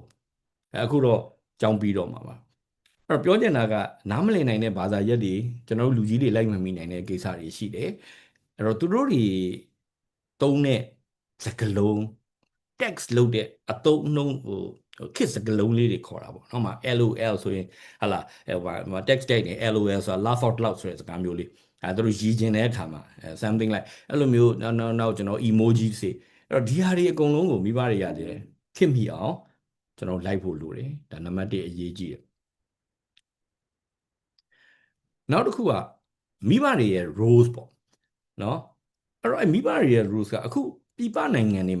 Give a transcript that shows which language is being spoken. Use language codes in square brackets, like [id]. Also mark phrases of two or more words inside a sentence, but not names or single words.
[my] အခုတော့ကြောင်းပြီးတော့မှာပါအဲ့တော့ပြောချင်တာကနားမလည်နိုင်တဲ့ဘာသာရပ်တွေကျွန်တော်တို့လူကြီးတွေလိုက်မမိနိုင်တဲ့ကိစ္စတွေ ရှိတယ်အဲ့တော့သူတို့တွေသုံးတဲ့စကားလုံး text လုပ်တဲ့အသုံးအနှုန်းခေတ်စကားလုံးလေးတွေခေါ်တာပေါ့နော်မှာ LOL ဆိုရင်ဟာလာဟို text တိုက်နေ LOL ဆိုတာ [en] laugh out loud [my] ဆိုတဲ့စကားမျိုးလေးသူတို့ရည်ကျင်တဲ့အခါမှာ [en] something like [my] အဲ့လိုမျိုးနောက်ကျွန်တော် emoji တွေအဲ့တော့ဒီဟာတွေအကုန်လုံးကိုမိဘတွေရတယ်ခင်မိအောင်ကျွန်တော်လိုက်ဖို့လိုတယ်ဒါနံပါတ်1အရေးကြီးတယ် နောက်တစ်ခုကမိဘတွေရဲ့ rules ပေါ့နော်အဲ့တော့မိဘတွေရဲ့ rules ကအခုပြည်ပနိုင်ငံတွေ